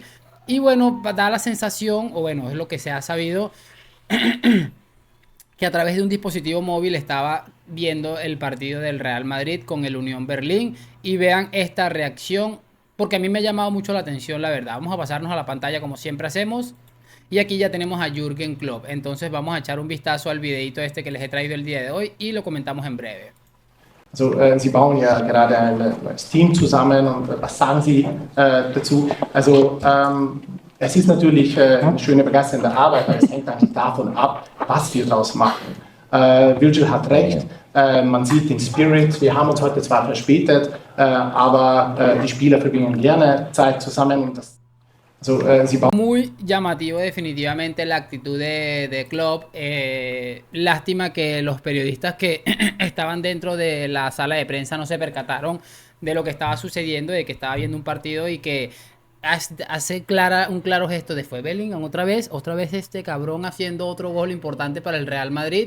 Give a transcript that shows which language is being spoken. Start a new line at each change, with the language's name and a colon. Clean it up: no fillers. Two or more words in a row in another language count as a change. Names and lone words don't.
Spanish: Y bueno, da la sensación, o bueno, es lo que se ha sabido, que a través de un dispositivo móvil estaba viendo el partido del Real Madrid con el Unión Berlín. Y vean esta reacción, porque a mí me ha llamado mucho la atención, la verdad. Vamos a pasarnos a la pantalla como siempre hacemos. Y aquí ya tenemos a Jürgen Klopp. Entonces vamos a echar un vistazo al videito este que les he traído el día de hoy y lo comentamos en breve.
German: Also, Sie bauen ja gerade ein neues Team zusammen und was sagen Sie dazu? Also, es ist natürlich eine schöne, begeisternde Arbeit, aber es hängt eigentlich davon ab, was wir daraus machen. Virgil hat recht, man sieht den Spirit, wir haben uns heute zwar verspätet, aber die Spieler verbringen gerne Zeit zusammen und das.
Spanish: Muy llamativo definitivamente la actitud de Klopp. Lástima que los periodistas que estaban dentro de la sala de prensa no se percataron de lo que estaba sucediendo, de que estaba viendo un partido y que hace un claro gesto de fue Bellingham otra vez este cabrón haciendo otro gol importante para el Real Madrid.